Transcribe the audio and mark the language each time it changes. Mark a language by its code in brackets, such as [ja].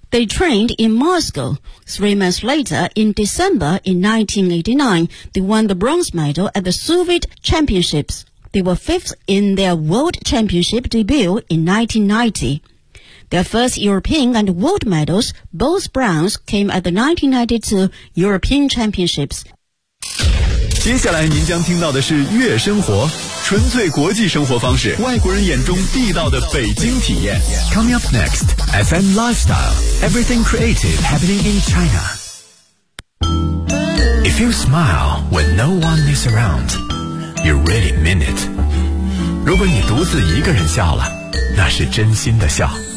[en] They trained in Moscow. 3 months later, in December in 1989, they won the bronze medal at the Soviet Championships. They were fifth in their World Championship debut in 1990. Their first European and world medals, both bronze, came at the 1992 European Championships. [zh] 接下来您将听到的是悦生活，纯粹国际生活方式，外国人眼中地道的北京体验。 [en] Coming up next, FM Lifestyle, Everything Creative Happening in China. If you smile when no one is around, you really mean it. [zh] 如果你独自一个人笑了，那是真心的笑。